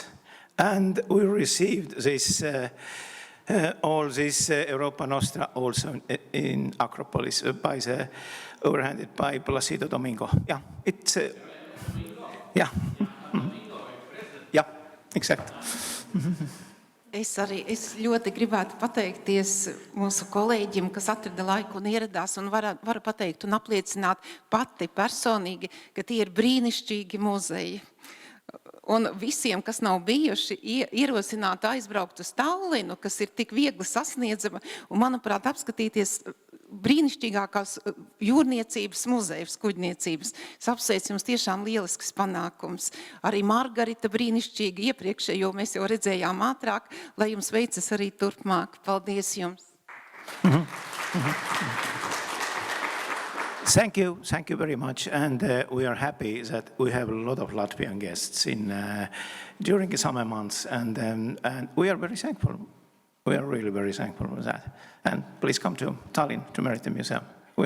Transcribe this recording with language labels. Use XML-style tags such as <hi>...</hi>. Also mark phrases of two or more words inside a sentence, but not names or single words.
<en>And we received this, all this Europa Nostra also in Acropolis overhanded by Placido Domingo. Yeah, it's, yeah. Yeah, exactly.</en> <lv>Es ļoti gribētu pateikties mūsu kolēģim, kas atrada laiku un ieradās, un varu pateikt un apliecināt pati personīgi, ka tie ir brīnišķīgi muzeji. Un visiem, kas nav bijuši, ierosināt aizbraukt uz Tallinu, kas ir tik viegli sasniedzama, un, manuprāt, apskatīties brīnišķīgākās jūrniecības muzejus, kuģniecības. Es apsveicu jums tiešām lielisks panākums. Arī Margarita brīnišķīgi iepriekšējo mēs jau redzējām ātrāk, lai jums veicas arī turpmāk. Paldies jums!</lv> <en>Thank you very much, and we are happy that we have a lot of Latvian guests during the summer months, and we are very thankful. We are really very thankful for that. And please come to Tallinn, to Maritime Museum.</en>